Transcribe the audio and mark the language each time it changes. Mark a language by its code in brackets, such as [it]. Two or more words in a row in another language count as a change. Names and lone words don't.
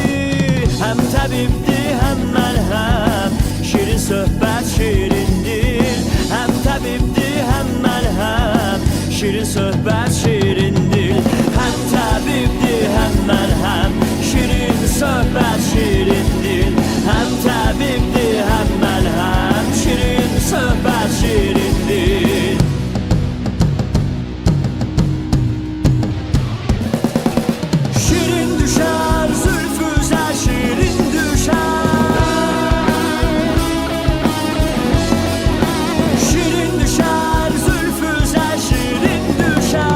[tr] Hem tabipti hem merhem, [az] şirin söhbət şirindir. [tr] Hem tabipti hem merhem, [az] şirin söhbət şirindir. [tr] Hem tabipti hem merhem, [az] şirin söhbət şirindir. [tr] Hem tabipti hem merhem, [az] şirin söhbət şirindir. Şirin düşər zülfüzə, şirin düşər. Şirin düşər zülfüzə, şirin düşər.